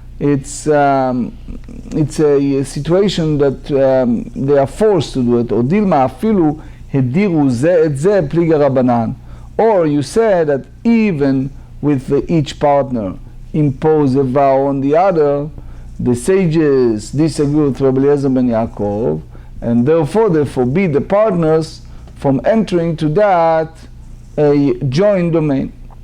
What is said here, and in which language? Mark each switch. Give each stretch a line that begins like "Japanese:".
English: it's a situation that they are forced to do it.
Hebrew: או דילמה אפילו הדירו זה את זה פליגה רבנן.
English: Or you say that even with each partner impose a vow on the other, the sages disagree with Rabbi Eliezer ben Yaakov, and therefore they forbid the partners from entering to that a joint domain.